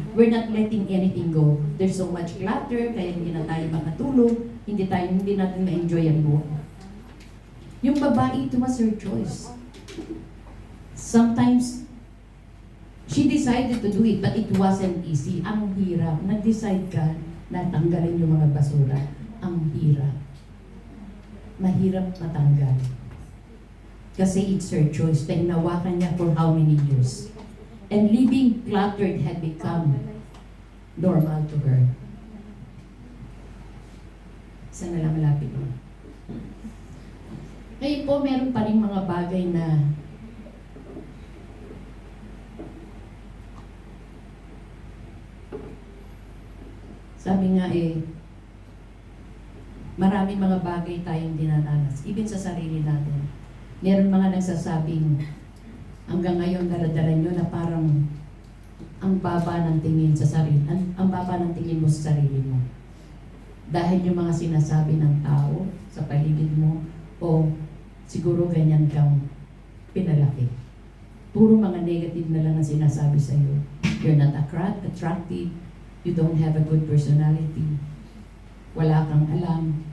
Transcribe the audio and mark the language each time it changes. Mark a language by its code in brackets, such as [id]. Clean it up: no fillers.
[en] We're not letting anything go. There's so much clutter, [tl] kaya hindi na tayo makatulog, hindi natin ma-enjoy ang buhay. Yung babae, [en] it was her choice. Sometimes, she decided to do it, but it wasn't easy. [tl] Ang hirap. Nag-decide ka na tanggalin yung mga basura. Ang hirap. Mahirap matanggal. [en] Kasi it's her choice. [tl] Hinawakan niya [en] for how many years. And living cluttered had become normal to her. [tl] Saan na lang malapit mo? Ngayon po, meron pa rin mga bagay na sabi nga maraming mga bagay tayong dinadanas, even sa sarili natin. Meron mga nagsasabing, hanggang ngayon daladala nyo na parang ang baba ng tingin sa sarili, ang baba ng tingin mo sa sarili mo. Dahil yung mga sinasabi ng tao sa paligid mo, o siguro ganyan kang pinalaki. Puro mga negative na lang ang sinasabi sa iyo. [en] You're not attractive, you don't have a good personality, [tl] wala kang alam.